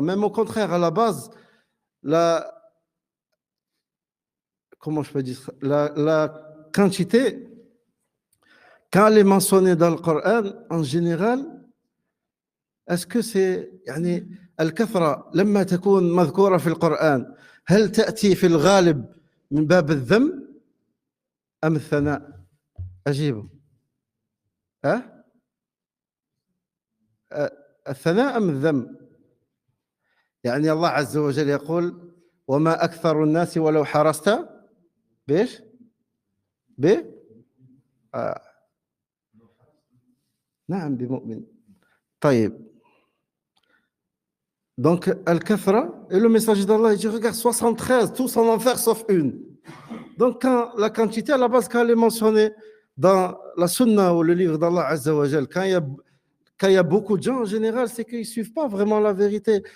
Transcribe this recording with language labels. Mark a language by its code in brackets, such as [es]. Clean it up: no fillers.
[fr] Même au contraire, à la base, comment je peux dire, la quantité, quand elle est mentionnée dans le Coran, en général, est-ce que c'est [ar] يعني الكثرة لما تكون مذكورة في القرآن هل تأتي في الغالب من باب الذم أم الثناء؟ أجيبه. الثناء أم الذم؟ يعني الله عز وجل يقول وما أكثر الناس ولو حرصت بإيش؟ نعم بمؤمن. طيب. [fr] Donc, Al-Kathra, et le messager d'Allah, il dit, regarde, 73, tous en enfer sauf une. Donc, quand la quantité, à la base, quand elle est mentionnée dans la Sunna ou le livre d'Allah Azza wa Jal, quand il y a beaucoup de gens, en général, c'est qu'ils ne suivent pas vraiment la vérité.